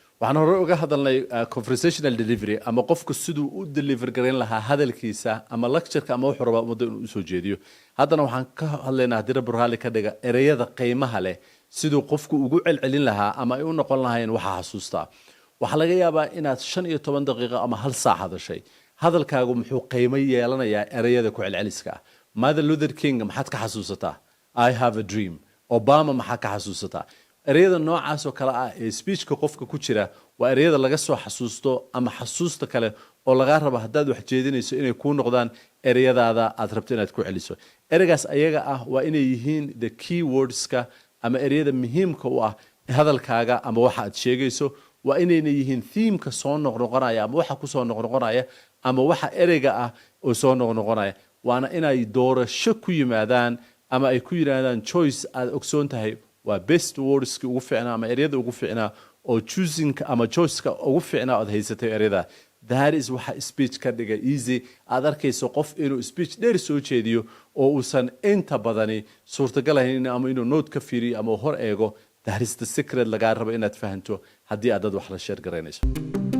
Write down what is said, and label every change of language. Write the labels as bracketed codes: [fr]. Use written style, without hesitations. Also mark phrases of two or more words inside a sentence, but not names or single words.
[so] waxaan hore uga hadalnay [en] conversational delivery [so] ama qofku siduu u deliver gareyn lahaa hadalkiisa ama lecture-ka ama wuxuu rabaa ummadda inuu soo jeediyo haddana waxaan ka hadlaynaa haddii rabbi raalli ka dhiga ereyada qiimaha leh siduu qofku ugu celcelin lahaa ama ay u noqon lahayn waxa xasuusta waxa laga yaabaa inaad 15 daqiiqo ama hal saac hadashay hadalkaagu muxuu qiimo yeelanayaa ereyada ku celceliska Mother Luther King maxaad ka xasuusataa [en] I have a dream [so] Obama maxaa ka xasuusataa ereyada noocaas oo kala ah ee speechka qofka ku jira waa ereyada laga soo xasuusto ama xasuusta kale oo laga rabo hadaad wax jeedinayso inay ku noqdaan ereyadaada aad rabto inaad ku celiso ereygaas ayaga ah waa inay yihiin [en] the key [so] wordska ama ereyada muhiimka u ah hadalkaaga ama waxa aad sheegayso waa inayna yihiin theme-ka soo noqnoqonaya ama waxa ku soo noqnoqonaya ama waxa ereyga ah oo soo noqnoqonaya waana inay doorasho ku yimaadaan ama ay ku yiraahdaan choice aad ogsoon tahay waa [en] best wordska [so] ugu fiicnaa ama ereyada ugu fiicnaa oo choosing ama choice-ka ugu fiicnaa aad haysatay ereyada [en] that is [so] waxa speech ka dhiga easy aad arkayso qof inuu speech dheer soo jeediyo oo uusan inta badani suurtagal ahayn ama inuu note ka fiiriyo ama hor eego [en] that is the secret [so] laga rabo inaad fahanto haddii aad dad wax la share garaynayso